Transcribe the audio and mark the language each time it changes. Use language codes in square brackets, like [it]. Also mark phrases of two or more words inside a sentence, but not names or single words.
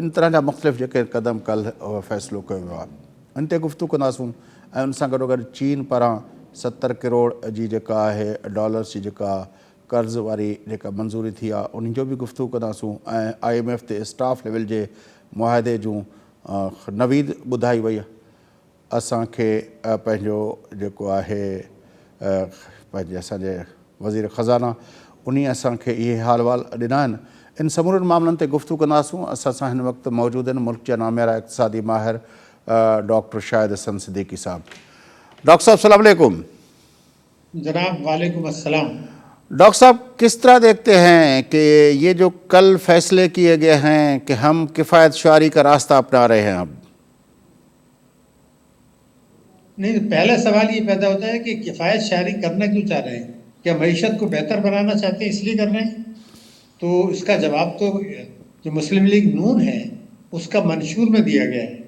[sd] इन तरह जा मुख़्तलिफ़ जेके क़दम कल्ह फ़ैसिलो कयो वियो आहे, इन ते गुफ़्तगू कंदासूं ऐं उन सां गॾोगॾु चीन पारां 70 करोड़ जी जेका आहे डॉलर्स जी जेका कर्ज़ वारी जेका मंज़ूरी थी आहे उन जो बि गुफ़्तगू कंदासूं ऐं IMF ते [en] staff level [sd] जे मुआहदे जूं नवीद ॿुधाई वई असांखे पंहिंजो जेको आहे पंहिंजे असांजे वज़ीर ख़ज़ाना उन असांखे इहे हाल वाल ॾिना आहिनि। इन समूरनि मामलनि ते गुफ़्तगू कंदासूं। असां सां हिन वक़्तु मौजूदु आहिनि मुल्क जा नामियारा इक़्तिसादी माहिर डॉक्टर शाहिद हसन सिद्दीकी साहब। डॉक्टर साहब [ar] السلام عليكم. जनाब وعليكم السلام. [ur] ڈاکٹر صاحب، کس طرح دیکھتے ہیں کہ یہ جو کل فیصلے کیے گئے ہیں کہ ہم کفایت شعاری کا راستہ اپنا رہے ہیں? अब نہیں، پہلا سوال یہ پیدا ہوتا ہے کہ کفایت شاری کرنا کیوں چاہ رہے ہیں? کیا معیشت کو بہتر بنانا چاہتے ہیں اس لیے کر رہے ہیں؟ تو اس کا جواب تو جو مسلم لیگ نون ہے اس کا منشور میں دیا گیا ہے.